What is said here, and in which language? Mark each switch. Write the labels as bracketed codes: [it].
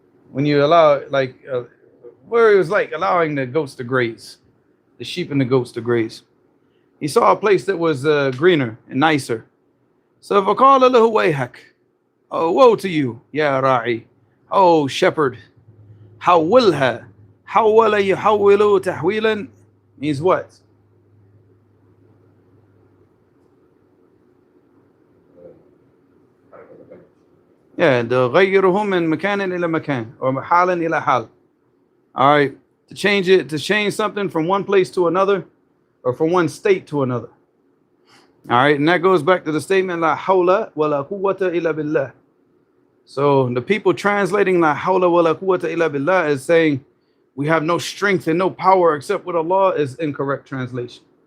[en] When you allow, where he was like allowing the goats to graze, the sheep and the goats to graze. He saw a place that was greener and nicer. So [ar] فَقَالَ لَهُ وَيْحَكَ, [en] oh, woe to you, ya ra'i, oh shepherd. [ar] حولها, حول يحول تحويلا [en] means what? [ar] Yeah, تغيرهم من مكان إلى مكان or حالا إلى حال. [en] All right, to change something from one place to another or from one state to another. All right, and that goes back to the statement [ar] لا حول ولا قوة إلا بالله. [en] So the people translating la hawla wa la quwwata illa billah is saying we have no strength and no power except with Allah is incorrect translation.